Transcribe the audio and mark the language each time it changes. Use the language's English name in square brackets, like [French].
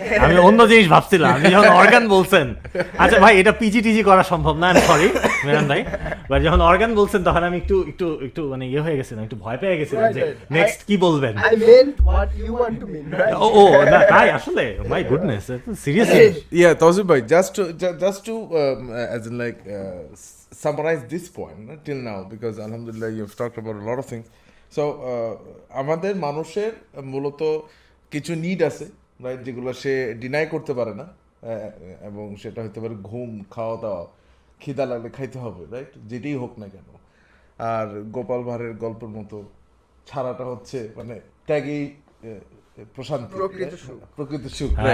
[Bangla] আমি অন্য জিনিস ভাবছিলাম, আপনি যখন অর্গান বলছেন, আচ্ছা ভাই এটা পিজিটিজি করা সম্ভব না, আমি সরি মেরান ভাই, বাট যখন অর্গান বলছেন তখন আমি একটু একটু একটু মানে ইয়ে হয়ে গেছিলাম, একটু ভয় পেয়ে গেছিলাম যে নেক্সট কি বলবেন। [English] I meant what you want to mean, right? [Bangla] ও না তাই আসলে, [English] My goodness, seriously. Yeah, Tawsif bhai, just to as in like summarize this point till now, because alhamdulillah you've talked about a lot of things. [Bangla] So আমাদের মানুষের মূলত কিছু need আছে, right, যেগুলো সে deny করতে পারে না, এবং সেটা হতে পারে ঘুম, খাওয়া দাওয়া, খিদা লাগলে খাইতে হবে, রাইট, যেটাই হোক না কেন। আর গোপাল ভাঁড়ের গল্পের মতো ছাড়াটা হচ্ছে মানে ত্যাগেই প্রশান্তি, প্রকৃত সুখ।